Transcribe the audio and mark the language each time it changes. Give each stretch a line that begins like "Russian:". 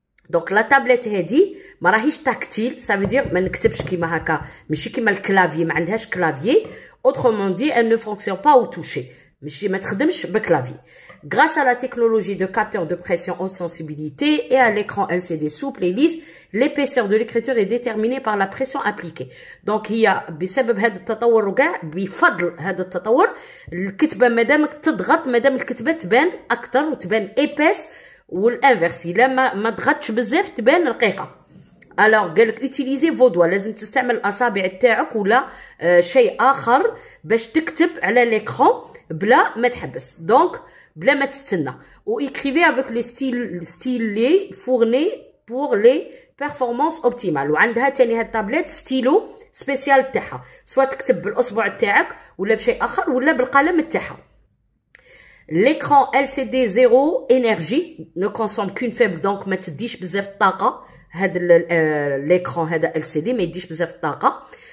Arabic: دونك لا تابلت هادي ما راهيش تاكتيل، سا فودير ما نكتبش كيما هكا، ماشي كيما الكلافيي، ما عندهاش كلافيي.
French: autrement dit elle ne fonctionne pas au toucher،
Arabic: ماشي ما تخدمش بكلافي.
French: Grâce à la technologie de capteur de pression haute sensibilité et à l'écran LCD souple et lisse, l'épaisseur de l'écriture est déterminée par la pression appliquée.
Arabic: Donc هي بسبب هذا التطور وكاع بفضل هذا التطور الكتبه مادامك تضغط، مادام الكتبه تبان اكثر وتبان ايباس، والانفيرس الا ما ضغطش بزاف تبان رقيقه. الوغ قالك اوتيليزي فو دوا، لازم تستعمل الاصابع تاعك ولا شيء اخر باش تكتب على ليكرون بلا ما تحبس، دونك بلا ما تستنى.
French: و écrivez avec le stylet fourni pour les performances optimales.
Arabic: وعندها تاني هاد التابلت ستيلو سبيسيال تاعها، سواء تكتب بالاصبع تاعك ولا بشيء اخر ولا بالقلم تاعها.
French: L'écran LCD zéro énergie ne consomme qu'une faible،
Arabic: دونك ما تديش بزاف الطاقه. هذا l'écran هذا LCD ما يديش بزاف الطاقه.